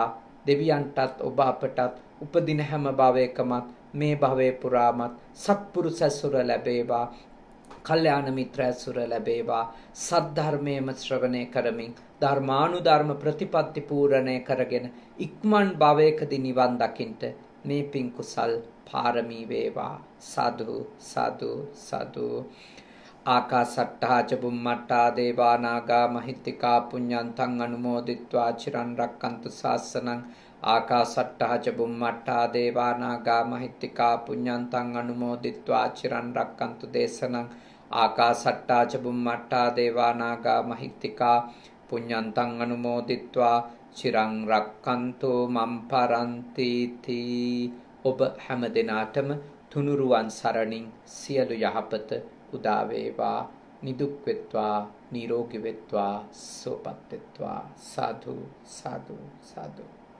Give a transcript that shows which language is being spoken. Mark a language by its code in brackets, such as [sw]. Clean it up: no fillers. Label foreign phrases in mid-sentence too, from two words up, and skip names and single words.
[si] දෙවියන්ටත් ඔබ අපටත් උපදින හැම භවයකමත් මේ භවයේ පුරාමත් සත්පුරුෂ ඇසුර ලැබේවා. කල්යාණ මිත්‍ර ඇසුර ලැබේවා. සද්ධර්මයේම ශ්‍රවණය කරමින් ධර්මානුධර්ම ප්‍රතිපත්ති පූර්ණය කරගෙන ඉක්මන් භවයකදී නිවන් දකින්ට මේ පින් කුසල් පාරමී වේවා. සාදු සාදු සාදු. [pi] ආකාසට්ටා ච බුම්මට්ටා දේවා නාග මහිත්‍තිකා පුඤ්ඤන්තං අනුමෝදිත්වා චිරන් රක්칸තු ශාසනං. ආකාසට්ටා ච බුම්මට්ටා දේවා නාග මහිත්‍තිකා පුඤ්ඤන්තං අනුමෝදිත්වා චිරන් රක්칸තු දේශනං. ආකාසට්ටා ච බුම්මට්ටා දේවා නාග මහිත්‍තිකා පුඤ්ඤන්තං අනුමෝදිත්වා චිරන් රක්칸තු මම් පරන්ති තී. [si] ඔබ හැම දිනාටම තුනුරුවන් සරණින් සියලු යහපත උදා වේවා. නිදුක් වෙත්වා, නිරෝගී වෙත්වා, සුවපත් වෙත්වා. සාදු සාදු සාදු.